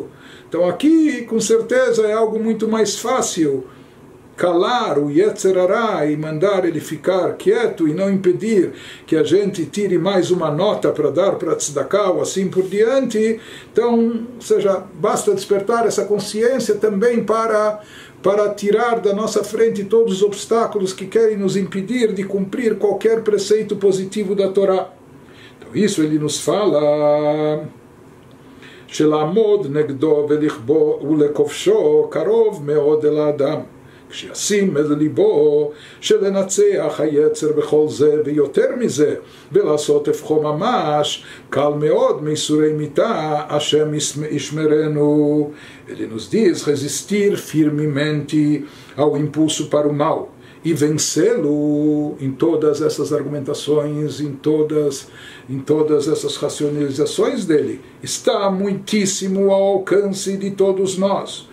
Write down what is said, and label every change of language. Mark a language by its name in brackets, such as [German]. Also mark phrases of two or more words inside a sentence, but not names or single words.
[Portuguese] Então aqui, com certeza, é algo muito mais fácil calar o Yetzer Hara e mandar ele ficar quieto e não impedir que a gente tire mais uma nota para dar para tzedakah ou assim por diante. Então, ou seja, basta despertar essa consciência também para tirar da nossa frente todos os obstáculos que querem nos impedir de cumprir qualquer preceito positivo da Torá. Então isso ele nos fala, [Hebrew] שלעמוד נגדו ולכבו ולכובשו קרוב מאוד אל האדם, כשישים אל ליבו שלנצח היצר בכל זה ויותר מזה ולעשות הפכו ממש, קל מאוד מייסורי מיתה, השם ישמרנו. [Portuguese] Ele nos diz resistir firmemente ao impulso para o mal e vencê-lo em todas essas argumentações, em todas essas racionalizações dele, está muitíssimo ao alcance de todos nós.